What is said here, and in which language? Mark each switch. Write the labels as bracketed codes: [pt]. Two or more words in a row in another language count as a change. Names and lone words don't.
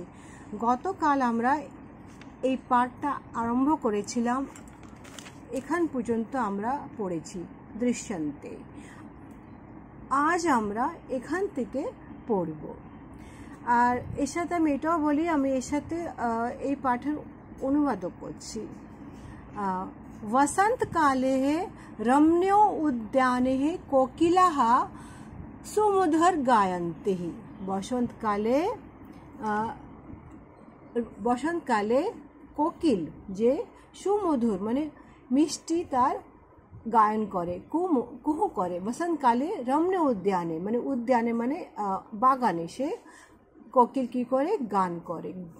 [bn] গতকাল আমরা এই পাঠটা আরম্ভ করেছিলাম, এখান পর্যন্ত আমরা পড়েছি দৃশ্যন্তে। আজ আমরা এখান থেকে পড়ব। আর এর সাথে আমি এটাও বলি, আমি এর সাথে এই পাঠের অনুবাদও করছি। [sa] वसंतकाले रम्यो उद्याने कोकिलाः सुमधुर गायन्ति। [bn] বসন্তকালে কোকিল যে সুমধুর মানে মিষ্টি তার গায়ন করে, কুহু করে। বসন্তকালে রম্য উদ্যানে মানে উদ্যানে মানে বাগানে সে কোকিল কি করে, গান করে।